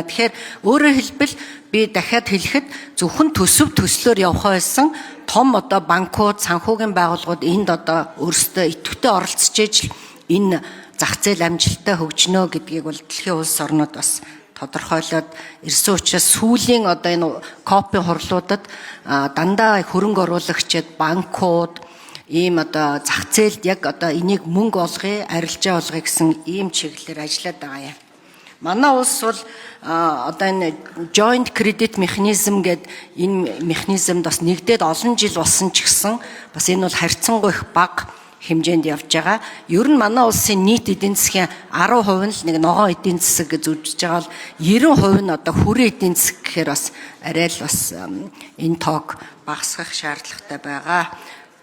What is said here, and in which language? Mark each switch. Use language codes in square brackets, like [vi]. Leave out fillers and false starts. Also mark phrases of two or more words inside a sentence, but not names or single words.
[mn] Тэгэхээр өөрөөр хэлбэл би дахиад хэлэхэд зөвхөн төслөөр явах байсан том одоо банкуд, санхүүгийн байгууллагууд энд одоо өөрсдөө идэвхтэй оролцож ижил энэ зах зээл амжилттай хөгжинө гэдгийг бол дэлхийн улс орнууд бас тодорхойлоод ирсэн учраас сүүлийн одоо энэ копи хурлуудад дандаа хөрөнгө оруулагчид, банкуд ийм одоо зах зээлд яг одоо энийг мөнгө олгоё, арилжаа олгоё гэсэн ийм чиглэлээр ажиллаад байгаа юм. Манай улс бол одоо энэ [en] joint credit mechanism [mn] гэдэг энэ механизмд бас нэгдээд олон жил болсон ч гэсэн бас энэ бол харьцангуй их бага хэмжээнд явж байгаа. Ер нь манай улсын нийт эдийн засгийн 10% нь л нэг ногоон эдийн засаг гэж үзэж байгаа бол 90% нь одоо хүрээ эдийн засаг гэхээр бас арай л бас энэ тоог багасгах шаардлагатай байгаа.